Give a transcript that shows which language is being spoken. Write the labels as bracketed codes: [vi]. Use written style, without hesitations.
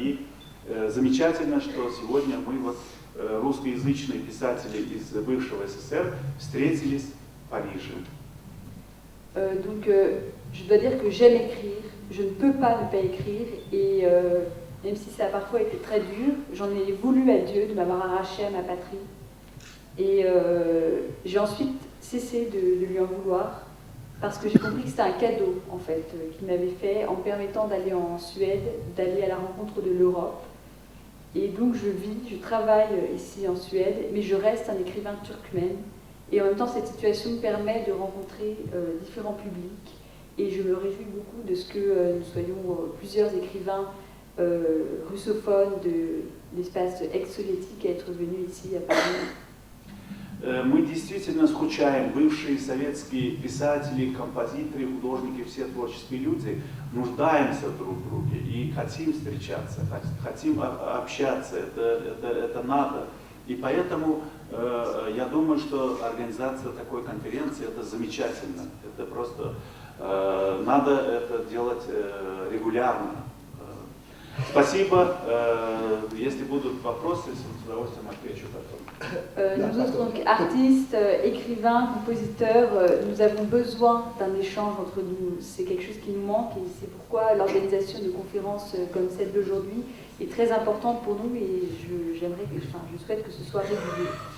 [ru] И замечательно, что сегодня мы, вот, русскоязычные писатели из бывшего СССР, встретились в Париже. [fr] Donc, je dois dire que j'aime écrire, je ne peux pas ne pas écrire, et même si ça a parfois été très dur, j'en ai voulu à Dieu de m'avoir arraché à ma patrie. Et j'ai ensuite cessé de lui en vouloir, parce que j'ai compris que c'était un cadeau, en fait, qu'il m'avait fait en me permettant d'aller en Suède, d'aller à la rencontre de l'Europe. Et donc je travaille ici en Suède, mais je reste un écrivain turkmène. Et en même temps, cette situation me permet de rencontrer différents publics. Et je me réjouis beaucoup de ce que nous soyons plusieurs écrivains russophones de l'espace ex-soviétique à être venus ici à Paris. [ru] Мы действительно скучаем, бывшие советские писатели, композиторы, художники, все творческие люди, нуждаемся друг в друге и хотим встречаться, хотим общаться, это надо. И поэтому я думаю, что организация такой конференции это замечательно, это просто надо это делать регулярно. Спасибо. Если будут вопросы, с удовольствием отвечу потом. [fr] Nous autres, donc artistes, écrivains, compositeurs, nous avons besoin d'un échange entre nous. C'est quelque chose qui nous manque et c'est pourquoi l'organisation de conférences comme celle d'aujourd'hui est très importante pour nous et je souhaite que ce soit régulier.